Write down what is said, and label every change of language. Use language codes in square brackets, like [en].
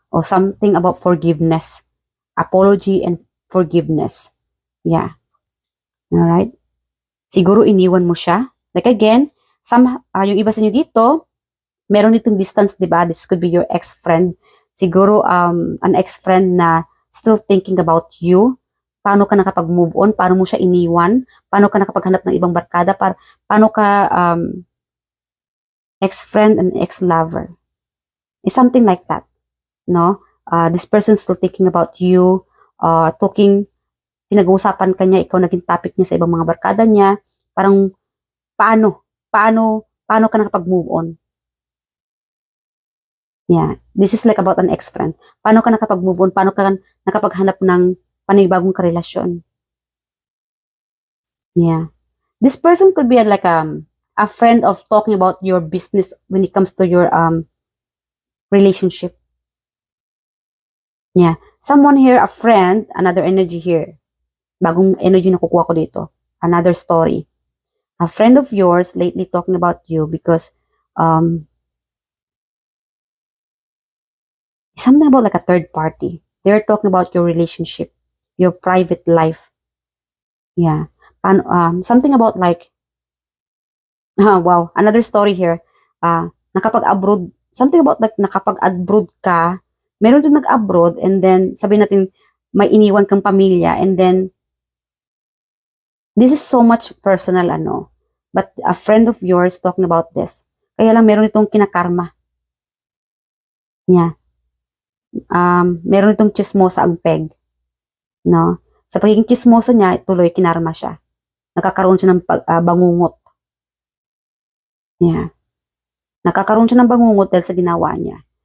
[en] Or something about forgiveness. Apology and forgiveness. Yeah. Alright? [tl] Siguro iniwan mo siya. [en] Like again, [tl] yung iba sa inyo dito, meron ditong distance, di ba? [en] This could be your ex-friend. Siguro, an ex-friend na still thinking about you. [tl] Paano ka nakapag-move on? Paano mo siya iniwan? Paano ka nakapaghanap ng ibang barkada? Paano ka, [en] ex-friend and ex-lover? It's something like that, no? This person still thinking about you, [tl] pinag-uusapan ka niya, ikaw naging topic niya sa ibang mga barkada niya. Parang, paano ka nakapag-move on? [en] Yeah, this is like about an ex-friend. [tl] Paano ka nakapag-move on? Paano ka nakapaghanap ng panibagong karelasyon? [en] Yeah. This person could be like a friend of talking about your business when it comes to your relationship. Yeah. Someone here, a friend, another energy here. [tl] Bagong energy na kukuha ko dito. [en] Another story. A friend of yours lately talking about you because something about like a third party. They're talking about your relationship, your private life. Yeah. Something about like, wow, another story here. Nakapag-abroad, something about like [tl] nakapag-abroad ka, meron din nag-abroad [en] and then [tl] sabi natin may iniwan kang pamilya [en] and then this is so much personal but a friend of yours talking about this. [tl] Kaya lang meron itong kinakarma. Yeah. Meron itong chismosa ang peg. No? Sa pagiging chismosa niya, tuloy kinarma siya. Nakakaroon siya ng bangungot. Yeah. Nakakaroon siya ng bangungot dahil sa ginawa niya.